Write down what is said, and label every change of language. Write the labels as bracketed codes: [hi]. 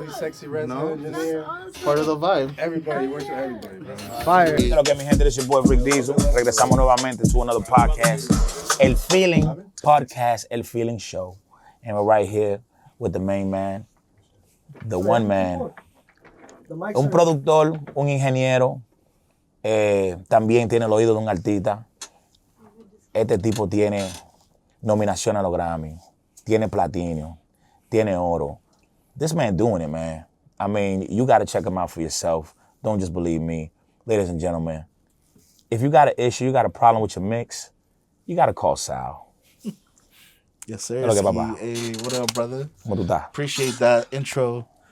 [en] He's Sexyy Red engineer. Part of the vibe. Everybody, he works with everybody, bro. Fire. [es] ¿Qué es lo que mi gente? [en] This is your boy Rick Diesel. [es] Regresamos nuevamente [en] to another podcast. [es] El Feeling Podcast, El Feeling Show. [en] And we're right here with the main man, the one man. [es] Un productor, un ingeniero, también tiene el oído de un artista. Este tipo tiene nominación a los Grammy, tiene platino, tiene oro. [en] This man doing it, man. I mean, you got to check him out for yourself. Don't just believe me. Ladies and gentlemen, if you got an issue, you got a problem with your mix, you got to call Sal. Yes, sir. Hey, what up, brother? [es] ¿Cómo tú estás? [en] Appreciate that intro.